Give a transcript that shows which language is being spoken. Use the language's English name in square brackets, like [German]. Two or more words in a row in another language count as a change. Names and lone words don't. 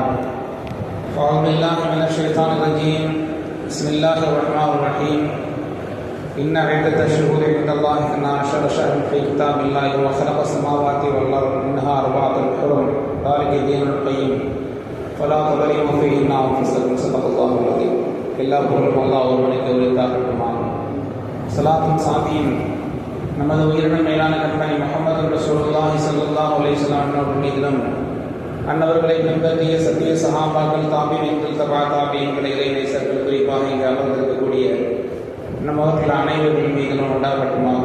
[Arabic] أعوذ بالله من الشيطان الرجيم. بسم الله الرحمن الرحيم. إن عدة الشهور عند الله 12 شهرا في كتاب الله وخلق السماوات والأرض منها أربعة حرم ذلك الدين القيم فلا تظلموا فيهن أنفسكم. صدق الله العظيم. [Tamil] எல்லா புகழும் அல்லாஹ் ஒருவனுக்கு உரித்தாகட்டுமாம். ஸலாத்தும் சாந்தியும் நமது உயிரினும் மேலான கண்மணி முஹம்மது [Arabic] رسول الله صلى الله عليه وسلم [Tamil] அவர்கள் மீதிலும் அன்னவர்களை பின்பற்றிய சத்திய சஹாபாக்கள் தாபீன்கள் தபா தாபீன்கள் இறை நேசர்கள் குறிப்பாக இங்கு அமர்ந்திருக்கக்கூடிய நம் அவர்கள் அனைவரின் மீதிலும் உண்டாகட்டுமாக.